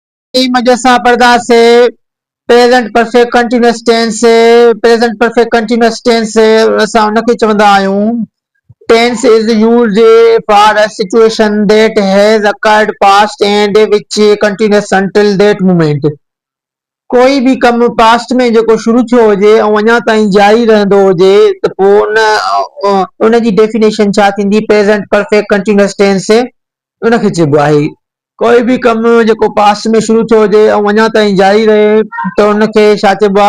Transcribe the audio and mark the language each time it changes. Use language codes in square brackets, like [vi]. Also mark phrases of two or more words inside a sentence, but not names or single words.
[sd] मजे सां पढ़ंदासीं [en] present perfect continuous tense. present perfect continuous tense [sd] असां उनखे चवंदा आहियूं। [en] tense is used for a situation that has occurred past and which continuous until that moment. [sd] कोई भी कम पास्ट में जेको शुरू थियो हुजे ऐं अञा ताईं जारी रहंदो हुजे त पोइ उन जी डेफिनेशन छा थींदी? [en] present perfect continuous tense [sd] उनखे चइबो आहे। कोई भी कम जेको पास्ट में शुरू थियो हुजे ऐं अञा ताईं जारी रहे त उनखे छा चइबो आहे?